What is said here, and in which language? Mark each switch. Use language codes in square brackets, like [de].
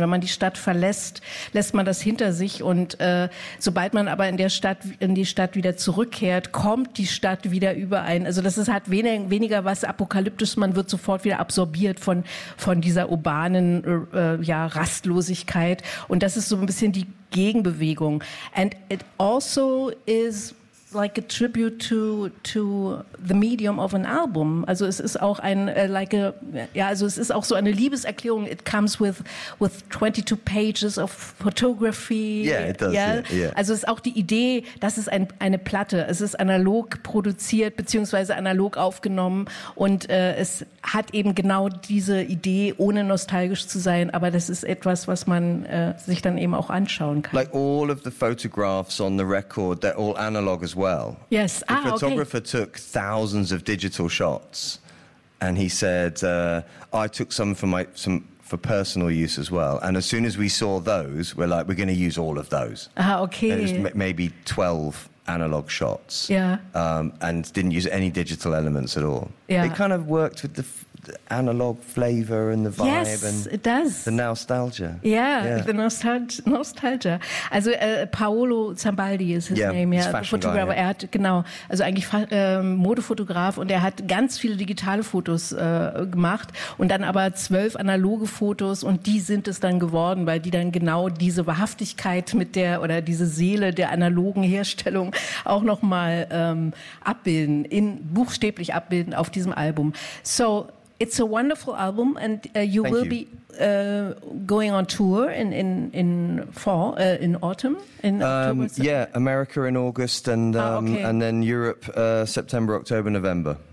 [de] Wenn man die Stadt verlässt, lässt man das hinter sich, und sobald man aber in die Stadt wieder zurückkehrt, kommt die Stadt wieder überein. Also das ist halt weniger was Apokalyptisches, man wird sofort wieder absorbiert von dieser urbanen Rastlosigkeit, und das ist so ein bisschen die Gegenbewegung. [en] And it also is like a tribute to the medium of an album. [de] Also es ist auch es ist auch so eine Liebeserklärung. [en] It comes with 22 pages of photography. Yeah, it does. Yeah? Yeah, yeah. [de] Also es ist auch die Idee, das ist eine Platte. Es ist analog produziert beziehungsweise analog aufgenommen, und es hat eben genau diese Idee, ohne nostalgisch zu sein, aber das ist etwas, was man sich dann eben auch anschauen kann. [en] Like all of the photographs on the record, they're all analog as well. Yes. The photographer took thousands of digital shots, and he said, I took some for personal use as well. And as soon as we saw those, we're like, we're going to use all of those. Ah, okay. And it was maybe 12 analog shots. Yeah. And didn't use any digital elements at all. Yeah. It kind of worked with the analog flavor and the vibe. Yes, and it does. The nostalgia. Yeah, the nostalgia. Also Paolo Zambaldi is his name. Yeah, he's a Fotografer. Yeah. [de] Er hat, genau, also eigentlich Modefotograf, und er hat ganz viele digitale Fotos gemacht und dann aber 12 analoge Fotos, und die sind es dann geworden, weil die dann genau diese Wahrhaftigkeit mit der, oder diese Seele der analogen Herstellung auch nochmal buchstäblich abbilden auf diesem Album. [en] So, it's a wonderful album, and you will be going on tour in autumn. Yeah, America in August, and then Europe September, October, November.